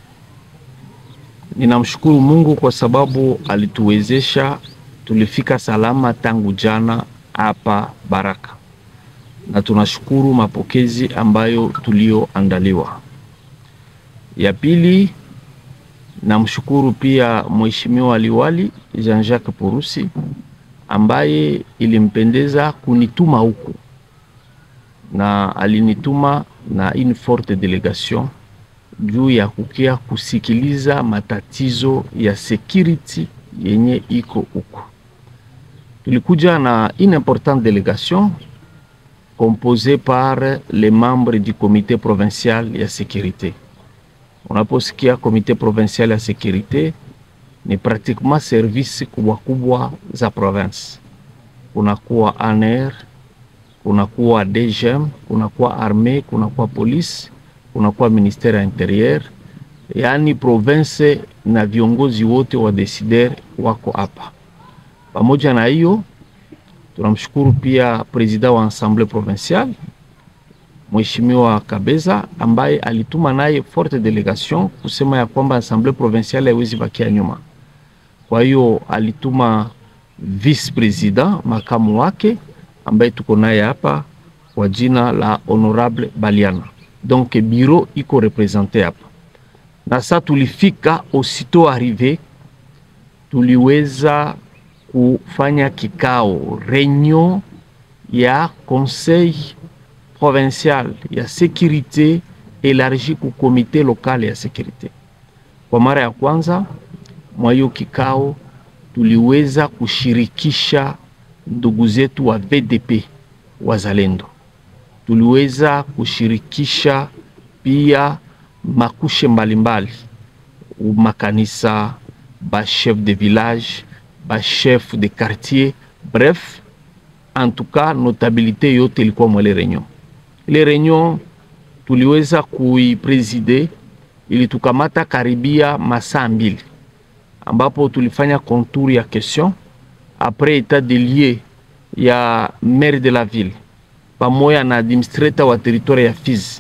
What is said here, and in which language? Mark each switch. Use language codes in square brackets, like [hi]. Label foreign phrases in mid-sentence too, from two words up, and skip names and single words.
[sw] Ninamshukuru Mungu kwa sababu alituwezesha tulifika salama tangu jana hapa Baraka, na tunashukuru mapokezi ambayo tulioandaliwa. Ya pili, namshukuru pia mheshimiwa liwali Jean-Jacques Purusi ambaye ilimpendeza kunituma huku, na alinituma na [fr] une forte délégation [sw] juu ya kukia kusikiliza matatizo ya security yenye iko huko. Tulikuja na [fr] une importante délégation composée par les membres du comité provincial [sw] ya sécurité. Unaposikia [fr] comité provincial [sw] ya sécurité ni [fr] pratiquement service [sw] kubwa kubwa za province. Kunakuwa ANR, kunakuwa DGM, kunakuwa armée, kunakuwa police, kunakuwa ministère ya intérieur. Yani province na viongozi wote wa decider wako hapa. Pamoja na hiyo tunamshukuru pia president wa [fr] assemblée provinciale [sw] Mheshimiwa Kabeza ambaye alituma naye [fr] forte délégation [sw] kusema ya kwamba [fr] assemblée provinciale [sw] haiwezi bakia nyuma. Kwa hiyo alituma [en] vice president [sw] makamu wake ambaye tuko naye hapa kwa jina la honorable Baliana. [fr] Donc bureau [sw] iko representé hapa. Na sasa tulifika [fr] aussitôt arrivé, [sw] tuliweza kufanya kikao réunion ya [fr] conseil provincial [sw] ya [fr] sécurité élargi [sw] ku [fr] comité local [sw] ya sécurité. Kwa mara ya kwanza mwa hiyo kikao tuliweza kushirikisha ndugu zetu wa VDP wazalendo. Tuliweza kushirikisha pia makushe mbalimbali, makanisa, ba [fr] chef de village, [sw] ba [fr] chef de quartier, bref, en tout cas notabilité [sw] yote ilikuwa mwele réunion. [fr] Les réunions [sw] tuliweza kuipreside ilitukamata karibia masaa 2 ambapo tulifanya contour ya [fr] question après état de lieu [sw] ya [fr] maire de la ville [sw] pamoja na administrator wa territoire ya Fizi.